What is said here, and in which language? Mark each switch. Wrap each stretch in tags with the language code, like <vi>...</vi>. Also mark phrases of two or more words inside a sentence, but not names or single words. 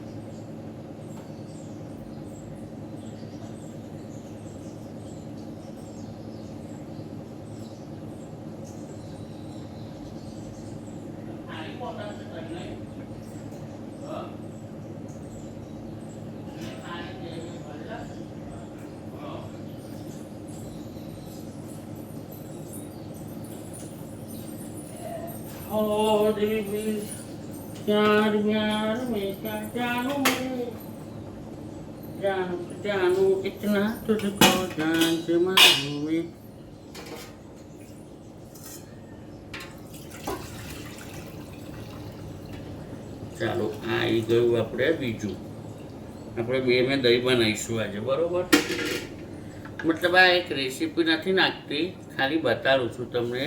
<gu>ખાલી બોટલ છે તઈ નહીં. ખાલી દેવી ભલે.</gu> <hi>ओ देवी प्यार प्यार में क्या जानू जानू जानू इतना तुझको जान से मानू मैं.</hi> <gu>ચાલો આ આવી ગયું આપણે બીજું. આપણે બે મેં દહીં બનાવીશું આજે, બરોબર. મતલબ આ એક રેસીપી નથી નાખતી, ખાલી બતાડું છું તમને.</gu>